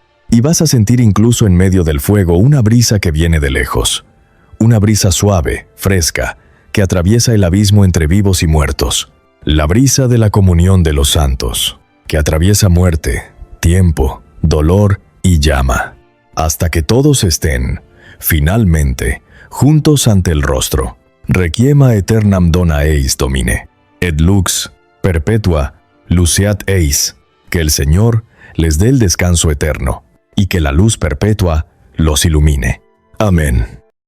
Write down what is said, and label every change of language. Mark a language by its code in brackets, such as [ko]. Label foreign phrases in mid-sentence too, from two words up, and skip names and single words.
[es] Y vas a sentir incluso en medio del fuego una brisa que viene de lejos, una brisa suave, fresca, que atraviesa el abismo entre vivos y muertos, la brisa de la comunión de los santos, que atraviesa muerte, tiempo, dolor y llama, hasta que todos estén, finalmente, juntos ante el rostro. [la] Requiema aeternam dona eis Domine, et lux perpetua luceat eis, [es] que el Señor les dé el descanso eterno, y que la luz perpetua los ilumine. Amén.